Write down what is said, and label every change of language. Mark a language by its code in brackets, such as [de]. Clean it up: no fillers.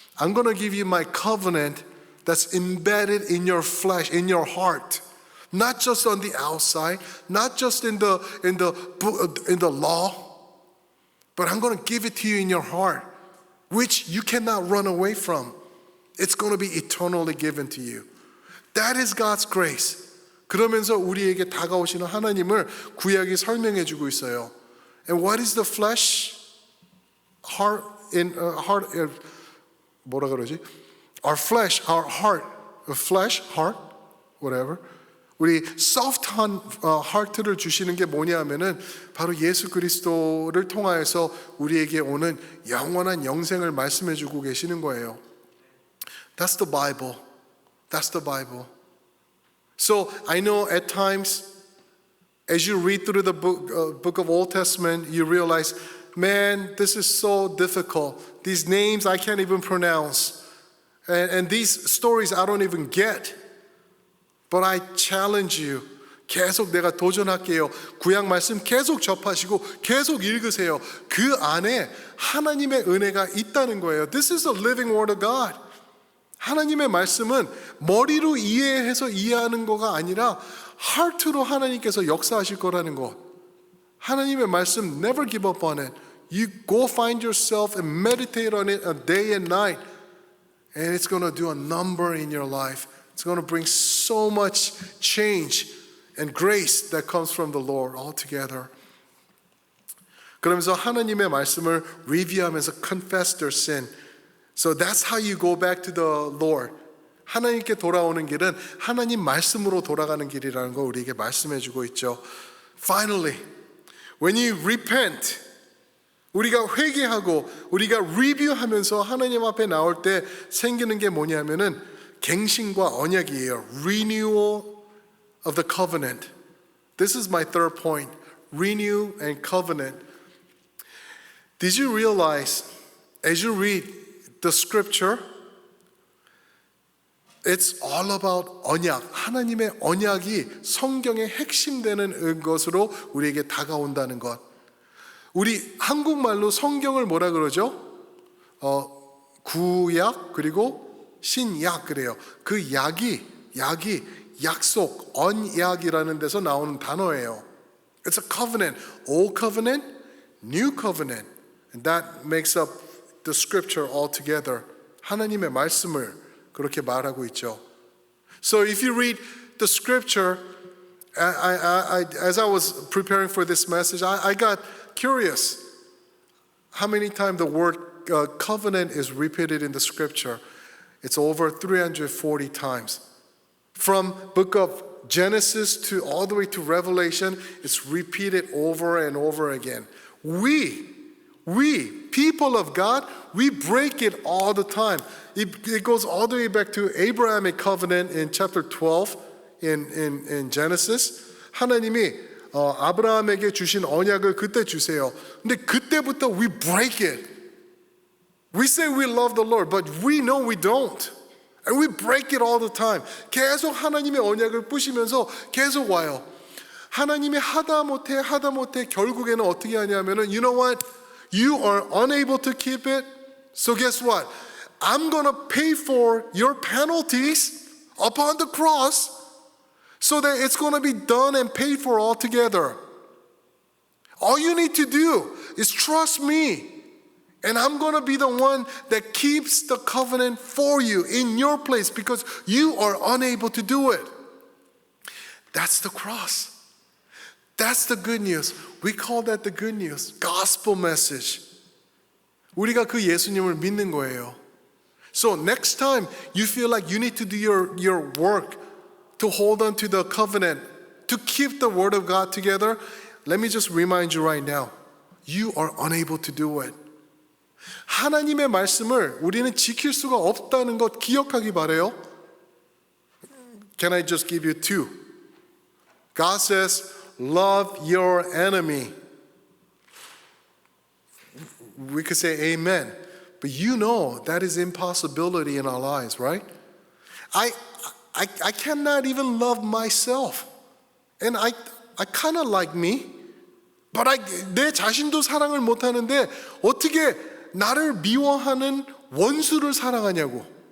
[en] I'm gonna give you my covenant that's embedded in your flesh, in your heart. Not just on the outside, not just in the law, but I'm going to give it to you in your heart, which you cannot run away from. It's going to be eternally given to you. That is God's grace. [ko] 그러면서 우리에게 다가오시는 하나님을 구약이 설명해 주고 있어요. [en] And what is the flesh? Heart in heart [ko] 뭐라 그러지? [en] Our flesh, our heart, flesh, heart, whatever. [ko] 우리 soft한 heart를 주시는 게 뭐냐면은 바로 예수 그리스도를 통하여서 우리에게 오는 영원한 영생을 말씀해 주고 계시는 거예요. [en] That's the Bible. That's the Bible. So I know at times as you read through the book of Old Testament, you realize, man, this is so difficult. These names I can't even pronounce. And these stories I don't even get. But I challenge you. [ko] 계속 내가 도전할게요. 구약 말씀 계속 접하시고 계속 읽으세요. 그 안에 하나님의 은혜가 있다는 거예요. [en] This is the living word of God. [ko] 하나님의 말씀은 머리로 이해해서 이해하는 거가 아니라 heart로 하나님께서 역사하실 거라는 것. 하나님의 말씀 [en] never give up on it. You go find yourself and meditate on it a day and night. And it's going to do a number in your life. It's going to bring so much change and grace that comes from the Lord altogether. [ko] 그러면서 하나님의 말씀을 review하면서 [en] confess their sin. So that's how you go back to the Lord. [ko] 하나님께 돌아오는 길은 하나님 말씀으로 돌아가는 길이라는 거 우리에게 말씀해 주고 있죠. [en] Finally, when you repent, [ko] 우리가 회개하고 우리가 리뷰하면서 하나님 앞에 나올 때 생기는 게 뭐냐면은 갱신과 언약이에요. [en] Renewal of the covenant. This is my third point. Renew and covenant. Did you realize as you read the scripture, it's all about 언약. [ko] 하나님의 언약이 성경의 핵심되는 것으로 우리에게 다가온다는 것. 우리 한국말로 성경을 뭐라 그러죠? 구약 그리고 신약 그래요. 그 약이 약속, 언약이라는 데서 나오는 단어예요. [en] It's a covenant, old covenant, new covenant. And that makes up the scripture altogether. [ko] 하나님의 말씀을 그렇게 말하고 있죠. [en] So if you read the scripture, as I was preparing for this message, I got curious how many times the word covenant is repeated in the scripture. It's over 340 times. From book of Genesis to all the way to Revelation, it's repeated over and over again. We, people of God, we break it all the time. It goes all the way back to Abrahamic covenant in chapter 12 in Genesis. [ko] 하나님이 아브라함에게 주신 언약을 그때 주세요. 근데 그때부터 [en] we break it. We say we love the Lord, but we know we don't. And we break it all the time. [ko] 계속 하나님의 언약을 부시면서 계속 와요. 하나님이 하다 못해 결국에는 어떻게 하냐면은 [en] you know what? You are unable to keep it. So guess what? I'm going to pay for your penalties upon the cross so that it's going to be done and paid for altogether. All you need to do is trust me. And I'm going to be the one that keeps the covenant for you in your place because you are unable to do it. That's the cross. That's the good news. We call that the good news. Gospel message. [ko] 우리가 그 예수님을 믿는 거예요. [en] So next time you feel like you need to do your work to hold on to the covenant, to keep the word of God together, let me just remind you right now. You are unable to do it. [ko] 하나님의 말씀을 우리는 지킬 수가 없다는 것 기억하기 바라요. [en] Can I just give you two? God says, love your enemy. We could say amen. But you know that is impossibility in our lives, right? I cannot even love myself. And I kind of like me. [ko] But 내 자신도 사랑을 못하는데 어떻게 나를 미워하는 원수를 사랑하냐고.